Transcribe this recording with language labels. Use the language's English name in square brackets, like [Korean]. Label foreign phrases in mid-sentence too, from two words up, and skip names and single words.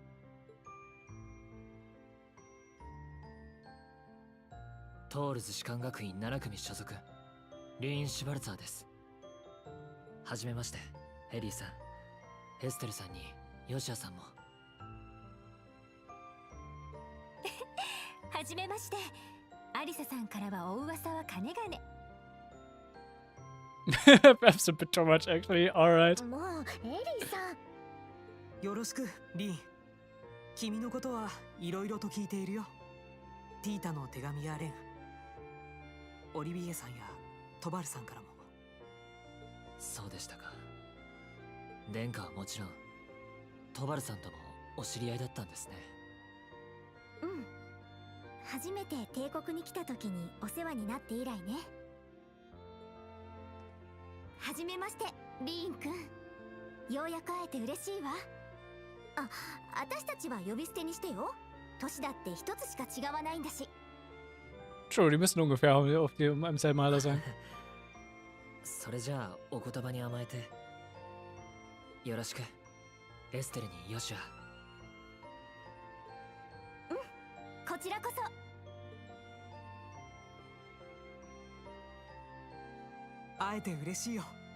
[Japanese] トールズ士官学院7組所属リーン・シュバルツァーです。はじめまして。エリーさん、エステルさんにヨシアさんも。はじめまして。アリサさんからはお噂はかねがね。 [English] Perhaps a bit too much, actually. Alright. [Japanese] もうエリーさん。よろしくリン。君のことはいろいろと聞いているよ。ティータの手紙やレン、オリビエさんやトバルさんからも。そうでしたか。殿下はもちろんトバルさんともお知り合いだったんですね。うん。初めて帝国に来た時にお世話になって以来ね。はじめまして、リーンくん。ようやく会えて嬉しいわ。あ、私たちは呼び捨てにしてよ。年だって一つしか違わないんだし。 [German] True, die müssen ungefähr auf dem im selben Alter sein. [Japanese] それじゃあお言葉に甘えてよろしく。エステルにヨシュア。こちらこそ。会えて嬉しいよ。